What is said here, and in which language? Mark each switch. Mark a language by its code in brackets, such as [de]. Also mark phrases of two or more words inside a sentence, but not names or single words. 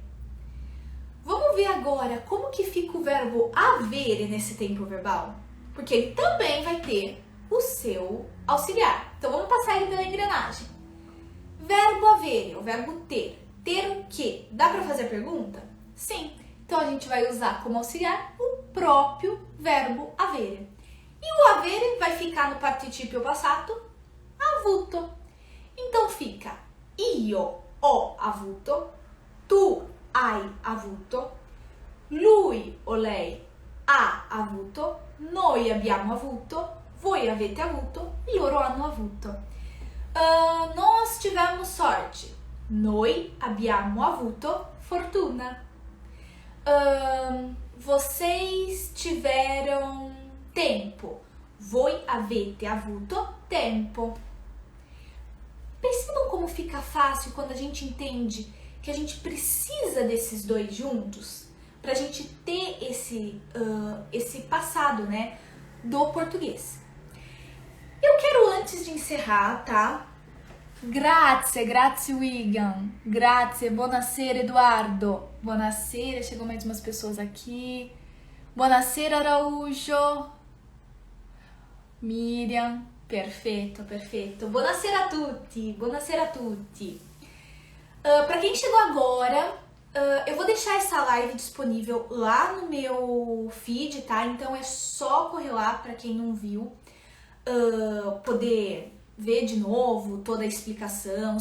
[pt] Vamos ver agora como que fica o verbo avere nesse tempo verbal, porque ele também vai ter o seu auxiliar. Então vamos passar ele pela engrenagem. Verbo avere, o verbo ter. ter o quê? Dá para fazer a pergunta? Sim. Então a gente vai usar como auxiliar o próprio verbo avere. E o avere vai ficar no [it] participio passato avuto. [pt] Então fica [it] io ho avuto, tu hai avuto, lui o lei ha avuto, noi abbiamo avuto, voi avete avuto e loro hanno avuto. [pt] Nós tivemos sorte. [it] Noi abbiamo avuto fortuna. [pt] Vocês tiveram tempo. [it] Voi avete avuto tempo. [pt] Percebam como fica fácil quando a gente entende que a gente precisa desses dois juntos para a gente ter esse passado, né, do português. Eu quero, antes de encerrar, tá? [it] Grazie Wigan. Grazie, buonasera Eduardo. Buonasera, [pt] chegou mais umas pessoas aqui. Buonasera Araújo. Miriam, perfeito. [it] Buonasera a tutti, [pt] Para quem chegou agora, eu vou deixar essa live disponível lá no meu feed, tá? Então é só correr lá para quem não viu, poder ver de novo toda a explicação.